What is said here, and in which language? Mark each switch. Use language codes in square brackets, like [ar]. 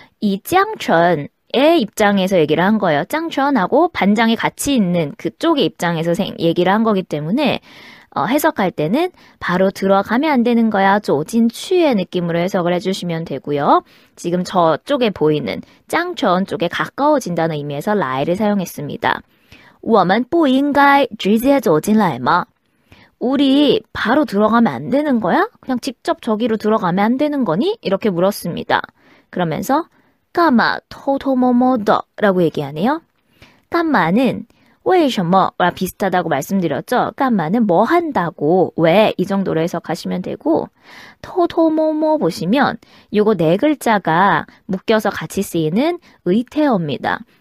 [ko] 이 짱천의 입장에서 얘기를 한 거예요. 짱천하고 반장이 같이 있는 그쪽의 입장에서 얘기를 한 거기 때문에 해석할 때는 바로 들어가면 안 되는 거야. 조진취의 느낌으로 해석을 해주시면 되고요. 지금 저쪽에 보이는 짱천 쪽에 가까워진다는 의미에서 라이를 사용했습니다. [zh] 我们不应该直接走进来吗? [ko] 우리 바로 들어가면 안 되는 거야? 그냥 직접 저기로 들어가면 안 되는 거니? 이렇게 물었습니다. 그러면서 까마 토토모모더 라고 얘기하네요. 까마는 为什么와 비슷하다고 말씀드렸죠. 까마는 뭐 한다고, 왜 이 정도로 해석하시면 되고 토토모모 보시면 요거 네 글자가 묶여서 같이 쓰이는 의태어입니다.